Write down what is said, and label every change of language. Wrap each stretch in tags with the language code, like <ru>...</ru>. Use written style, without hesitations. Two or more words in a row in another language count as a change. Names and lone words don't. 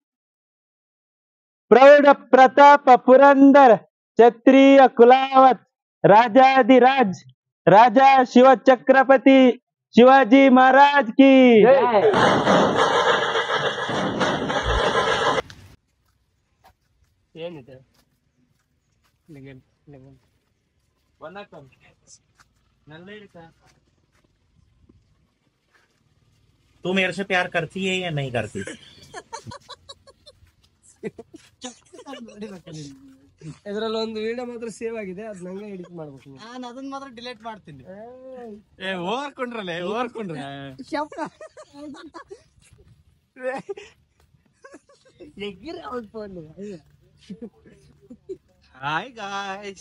<hi>प्रौढ प्रताप पुरंदर क्षत्रिय कुलावत राजाधिराज राजा शिव छत्रपति शिवाजी महाराज की.</hi> <kn>ಏನಿದೆ</kn> <hi>तू मेरे से प्यार करती है या नहीं करती?</hi> <kn>ಇದ್ರಲ್ಲಿ ಒಂದು ವಿಡಿಯೋ ಮಾತ್ರ ಸೇವ್ ಆಗಿದೆ, ಅದ್ ನಂಗೆ ಎಡಿಟ್ ಮಾಡ್ಬೇಕು. ನಾನು ಅದನ್ನ ಮಾತ್ರ ಡಿಲೀಟ್ ಮಾಡ್ತೀನಿ. ಓವರ್ಕೊಂಡ್ರಲ್ಲ</kn> <en>hi guys,</en>